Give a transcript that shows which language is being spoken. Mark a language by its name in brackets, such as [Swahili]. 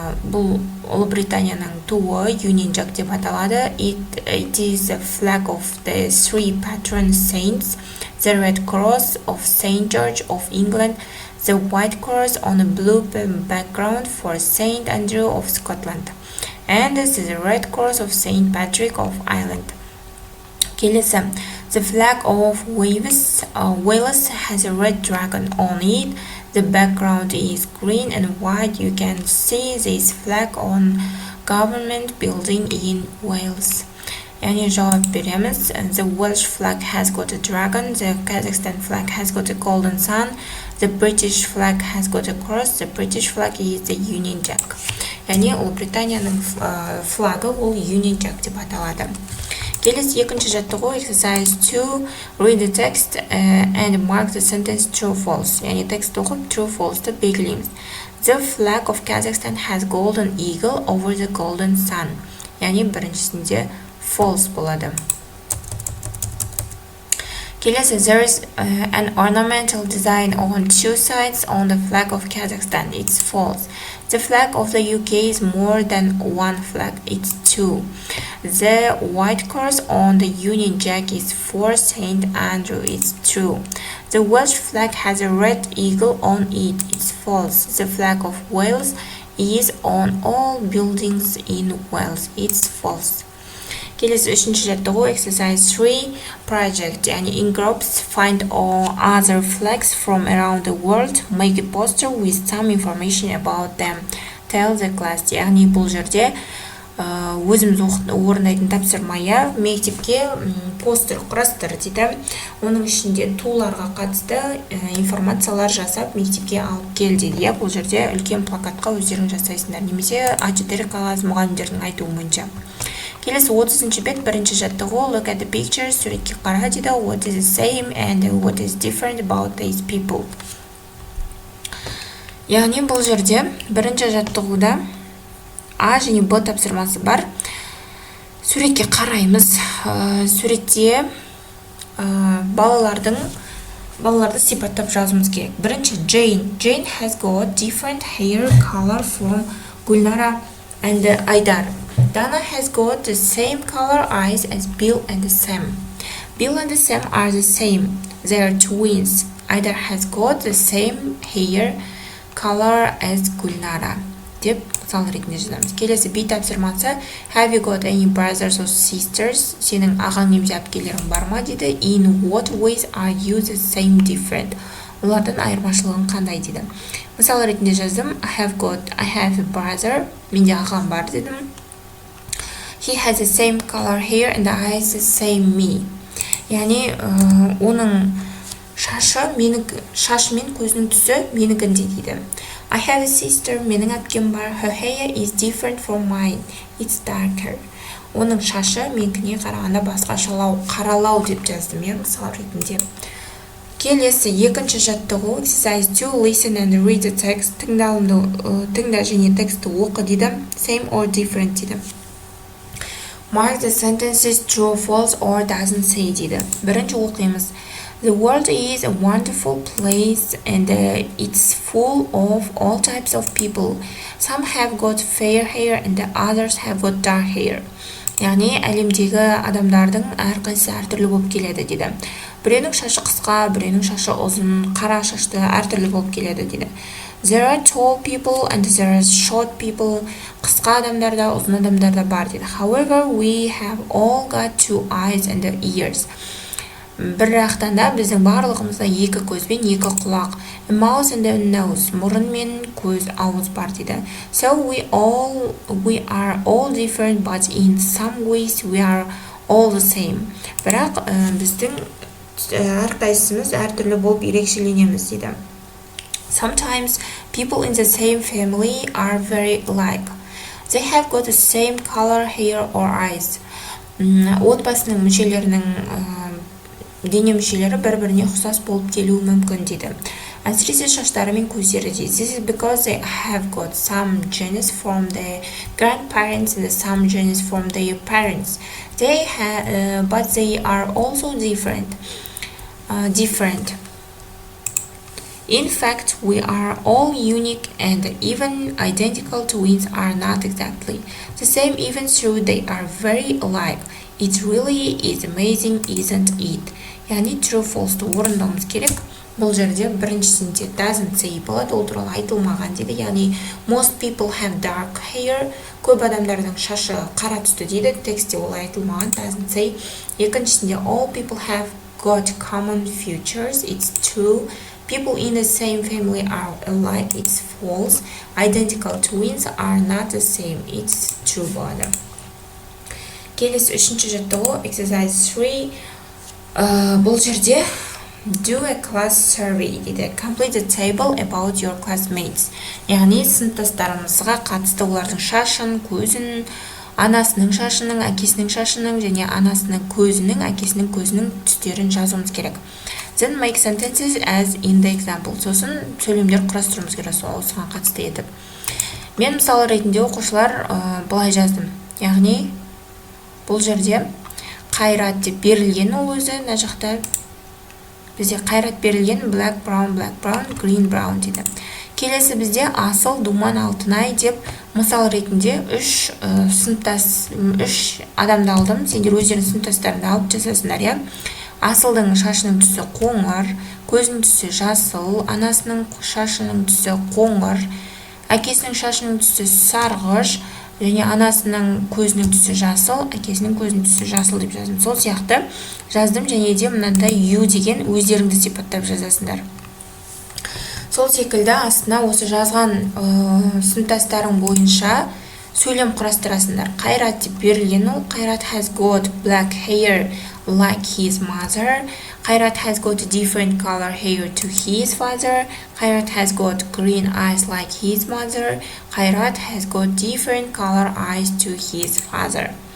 [Kazakh] Бұл Ұлыбританияның туы Union Jack деп аталады. [English] It is a flag of the three patron saints, the Red Cross of Saint George of England, the White Cross on a blue background for Saint Andrew of Scotland, and this is the Red Cross of Saint Patrick of Ireland. [Kazakh] Келесі. [English] The flag of Wales has a red dragon on it. The background is green and white. You can see this flag on government building in Wales. [Kazakh] Яғни жауап береміз. [English] The Welsh flag has got a dragon. The Kazakhstan flag has got a golden sun. The British flag has got a cross. The British flag is the Union Jack. [Kazakh] Яғни Ұлыбританияның флагы ол Union Jack деп аталады. Келесі екінші жаттығу. [English] Exercise 2. Read the text and mark the sentence true-false. [Kazakh] Яғни текст оқып true-false-ты белгілейміз. [English] The flag of Kazakhstan has golden eagle over the golden sun. [Kazakh] Яғни біріншісінде false болады. Келесі. [English] There is an ornamental design on two sides on the flag of Kazakhstan. It's false. The flag of the UK is more than one flag. It's two. The white cross on the Union Jack is for Saint Andrew. It's true. The Welsh flag has a red eagle on it. It's false. The flag of Wales is on all buildings in Wales. It's false. [Kazakh] Келесі үшінші жаттығу. [English] Exercise 3. Project. Yani in groups find all other flags from around the world. Make a poster with some information about them. Tell the class. [Kazakh] Яғни бұл жерде өзіміз орындайтын тапсырмая мектепке постер құрастыр дейді. Оның ішінде туларға қатысты информациялар жасап мектепке алып кел дейді. Бұл жерде үлкен плакатқа өздерің жасайсыңдар, немесе А4 қағаз мұғалімдердің айтуы бойынша. Келесі 30-шы бет. Бірінші жаттығу. [English] Look at the pictures. [Kazakh] Суретке қара дейді. [English] What is the same and what is different about these people. [Kazakh] Яғни бұл жерде бірінші жаттығуда А және Б тапсырмасы бар. Суретке қараймыз. Суретте балаларды сипаттап жазуымыз керек. [English] Бірінші Jane. Jane has got different hair color from Gulnara and Айдар. Dana has got the same color eyes as Bill and Sam. Bill and Sam are the same. They are twins. Айдар has got the same hair color as Gulnara. [Kazakh] Деп мысал ретінде жазамыз. Келесі B тапсырмасы. [English] Have you got any brothers or sisters? [Kazakh] Сенің ағаң немесе әпкелерің бар ма дейді. [English] In what ways are you the same different? [Kazakh] Олардың айырмашылығын қандай дейді. Мысал ретінде жаздым. [English] I have a brother. [Kazakh] Менде ағам бар дедім. [English] He has the same color hair and eyes the same me. [Kazakh] Яғни оның шашы мен көзінің түсі менікінде дейді. [English] I have a sister. [Kazakh] Менің әпкем бар. [English] Her hair is different from mine. It's darker. [Kazakh] Оның шашы менікіне қарағанда басқашалау, қаралау деп жаздым, мен мысал ретінде. Келесі екінші жаттығу. [English] Exercise 2. Listen and read the text. [Kazakh] Тыңда және тексті оқы дейді. [English] Same or different дейді. Mark the sentences true, false or doesn't say дейді. [Kazakh] Бірінші оқимыз. [English] The world is a wonderful place and it's full of all types of people. Some have got fair hair and the others have got dark hair. [Kazakh] Яғни әлемдегі адамдардың әрқайсысы әртүрлі болып келеді дейді. Біреудің шашы қысқа, біреудің шашы ұзын, қара шашты әртүрлі болып келеді дейді. [English] There are tall people and there are short people. [Kazakh] Қысқа адамдар да, ұзын адамдар да бар дейді. [English] However, we have all got two eyes and ears. [Kazakh] Бірақтан да біздің барлығымызда екі көз бен екі құлақ. [English] A mouth and a nose. [Kazakh] Мұрын мен көз, ауыз бар дейді. [English] So we are all different, but in some ways we are all the same. [Kazakh] Бірақ біздің әрқайсымыз әртүрлі болып ерекшеленеміз дейді. [English] Sometimes people in the same family are very alike. They have got the same color, hair or eyes. [Kazakh] Отбасының мүшелерінің дене мүшелері бір-біріне ұқсас болып келуі мүмкін дейді. Әсіресе шаштары мен көздері дейді. [English] This is because they have got some genes from their grandparents and some genes from their parents. But they are also different. In fact, we are all unique and even identical twins are not exactly the same even though they are very alike. It really is amazing, isn't it? [Kazakh] Яғни true false-ты орындауымыз керек. Бұл жерде біріншісінде doesn't say болады, ол туралы айтылмаған дейді. [English] Яғни most people have dark hair. [Kazakh] Көп адамдардың шашы қара түсті дейді. Текстте ол айтылмаған, doesn't say. [English] Екіншісінде all people have got common features. It's true. People in the same family are alike. It's false. Identical twins are not the same. It's true болады. [Kazakh] Келесі үшінші жаттығу exercise 3. Бұл жерде [English] do a class survey дейді. Complete the table about your classmates. [Kazakh] Яғни сыныптастарымызға қатысты олардың шашын, көзін, анасының шашының, әкесінің шашының және анасының көзінің, әкесінің көзінің түстерін жазуымыз керек. [English] Then make sentences as in the example. [Kazakh] Сосын сөйлемдер құрастыруымыз керек осыған қатысты етіп. Мен мысалы ретінде оқушылар былай жаздым. Яғни бұл жерде қайрат деп берілген ол өзі, мына жақта бізде қайрат берілген [English] black, brown, green, brown [Kazakh] дейді. Келесі бізде асыл, думан, алтынай деп мысал ретінде үш адамды алдым. Сендер өздерінің сыныптастарыңды алып жасасыңдар, иә. Асылдың шашының түсі қоңыр, көзінің түсі жасыл, анасының шашының түсі қоңыр, әкесінің шашының түсі сарғыш, және анасының көзінің түсі жасыл, әкесінің көзінің түсі жасыл деп жаздым. Сол сияқты жаздым және де мынандай you деген өздеріңді сипаттап жазасыңдар. Сол секілді астына осы жазған сыныптастарың бойынша сөйлем құрастырасыңдар. Қайрат деп берілген ол. [English] Қайрат has got black hair like his mother. Қайрат has got different color hair to his father. Қайрат has got green eyes like his mother. Қайрат has got different color eyes to his father.